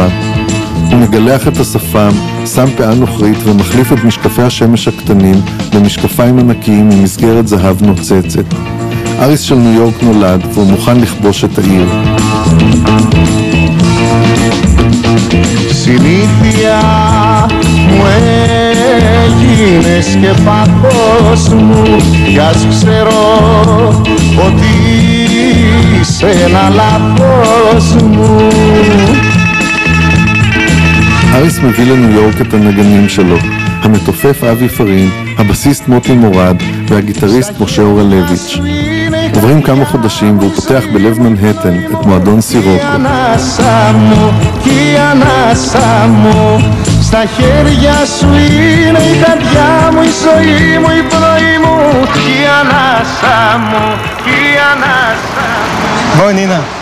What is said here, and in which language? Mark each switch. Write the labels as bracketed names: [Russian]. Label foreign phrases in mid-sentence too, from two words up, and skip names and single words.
[Hebrew] הוא מגלח את השפם, שם פאה נוכרית ומחליף את משקפי השמש הקטנים במשקפיים ענקיים עם מסגרת זהב נוצצת. אריס של ניו יורק נולד והוא מוכן לכבוש את העיר. [Greek] Συνήθεια μου έγινες και πάθος μου κι ας ξέρω ότι είσαι ένα ללחוס μου. [Hebrew] אריס מביא לניו יורק את הנגנים שלו, המתופף אבי פרין, הבסיסט מוטי מורד והגיטריסט משה אורלביץ'. עוברים כמה חודשים והוא פותח בלב מנהטן את מועדון סירוקו. [Greek] Στα χέρια σου είναι η καρδιά μου, η ζωή μου, η πνοή μου, η ανάσα μου, η ανάσα μου. [Hebrew] בואי נינה.